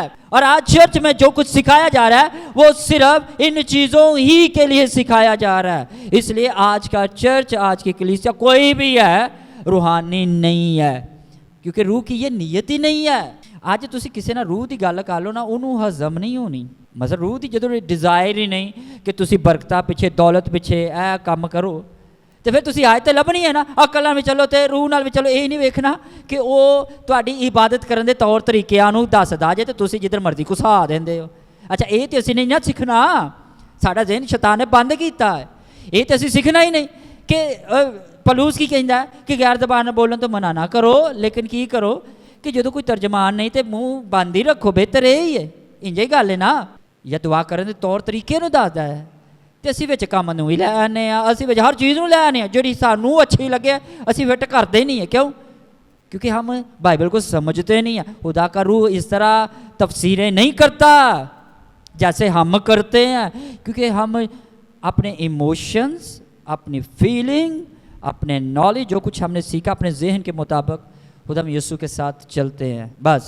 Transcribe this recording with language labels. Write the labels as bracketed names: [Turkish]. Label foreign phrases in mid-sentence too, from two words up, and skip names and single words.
[Urdu] اور آج چرچ میں جو کچھ سکھایا جا رہا ہے وہ صرف ان چیزوں ہی کے لیے سکھایا جا رہا ہے. اس لیے آج کا چرچ, آج کی کلیسیا کوئی بھی ہے روحانی نہیں ہے, کیونکہ روح کی یہ نیت ہی نہیں ہے. [Punjabi] آج تسی کسی نے روح کی گل کر لو نا, انہوں ہضم نہیں ہونی. مطلب روح کی جدوں ڈیزائر ہی نہیں کہ تسی برکتاں پیچھے, دولت پیچھے اے کام کرو, ਤੇ ਫਿਰ ਤੁਸੀਂ ਆਇਤ ਲੱਭਣੀ ਹੈ ਨਾ, ਅਕਲ ਨਾਲ ਵੀ ਚੱਲੋ ਤੇ ਰੂਹ ਨਾਲ ਵੀ ਚੱਲੋ। ਇਹ ਨਹੀਂ ਵੇਖਣਾ ਕਿ ਉਹ ਤੁਹਾਡੀ ਇਬਾਦਤ ਕਰਨ ਦੇ ਤੌਰ ਤਰੀਕਿਆਂ ਨੂੰ ਦੱਸਦਾ ਜੇ ਤੇ ਤੁਸੀਂ ਜਿੱਧਰ ਮਰਜ਼ੀ ਘੁਸਾ ਦਿੰਦੇ ਹੋ। ਅੱਛਾ, ਇਹ ਤੇ ਅਸੀਂ ਨਹੀਂ ਨਾ ਸਿੱਖਣਾ, ਸਾਡਾ ਜ਼ਿਹਨ ਸ਼ੈਤਾਨ ਨੇ ਬੰਦ ਕੀਤਾ ਹੈ, ਇਹ ਤੇ ਅਸੀਂ ਸਿੱਖਣਾ ਹੀ ਨਹੀਂ। ਕਿ ਪਲੂਸ ਕੀ ਕਹਿੰਦਾ ਕਿ ਗੈਰ ਜ਼ਬਾਨ ਬੋਲਣ ਤੋਂ ਮਨਾ ਨਾ ਕਰੋ, ਲੇਕਿਨ ਕੀ ਕਰੋ ਕਿ ਜਦੋਂ ਕੋਈ ਤਰਜਮਾਨ ਨਹੀਂ ਤੇ ਮੂੰਹ ਬੰਦ ਹੀ ਰੱਖੋ, ਬਿਹਤਰ ਇਹ ਹੀ ਹੈ। ਇੰਝ ਹੀ ਗੱਲ ਹੈ ਨਾ। ਜਾਂ ਦੁਆ ਕਰਨ ਦੇ ਤੌਰ ਤਰੀਕੇ ਨੂੰ ਦੱਸਦਾ ਹੈ ਤੇ ਅਸੀਂ ਵਿੱਚ ਕੰਮ ਨੂੰ ਹੀ ਲੈ ਆਉਂਦੇ ਹਾਂ, ਅਸੀਂ ਵਿੱਚ ਹਰ ਚੀਜ਼ ਨੂੰ ਲੈ ਆਉਂਦੇ ਹਾਂ ਜਿਹੜੀ ਸਾਨੂੰ ਅੱਛੀ ਲੱਗੇ ਅਸੀਂ ਫਿੱਟ ਕਰਦੇ ਨਹੀਂ ਹੈ। ਕਿਉਂ? [Urdu] کیونکہ ہم بائبل کو سمجھتے نہیں ہیں۔ خدا کا روح اس طرح تفسیریں نہیں کرتا جیسے ہم کرتے ہیں، کیونکہ ہم اپنے ایموشنز، اپنی فیلنگ، اپنے نالج، جو کچھ ہم نے سیکھا اپنے ذہن کے مطابق خدا یسوع کے ساتھ چلتے ہیں بس.